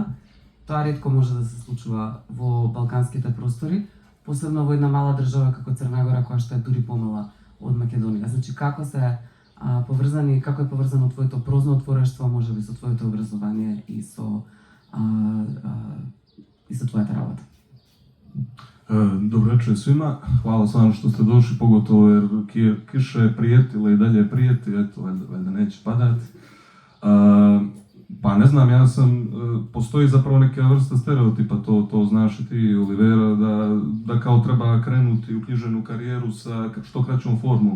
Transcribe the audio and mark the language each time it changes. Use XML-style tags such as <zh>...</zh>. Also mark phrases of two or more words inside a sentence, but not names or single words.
<mk>Тоа ретко може да се случува во балканските простори, посебно во една мала држава како Црна Гора, која што е дури помала од Македонија. Значи, како како е поврзано твоето прозно творештво, можеби со твоето образование и со твојата работа?</mk> <sr>Добро вечер свима. Hvala stvarno što ste došli, pogotovo jer kiša je prijetila i dalje prijeti, eto, valjda neće padati. Pa ne znam, postoji zapravo neka vrsta stereotipa, to znaš i ti, Olivera, da kao treba krenuti u književnu karijeru sa što kraćom formom.</sr>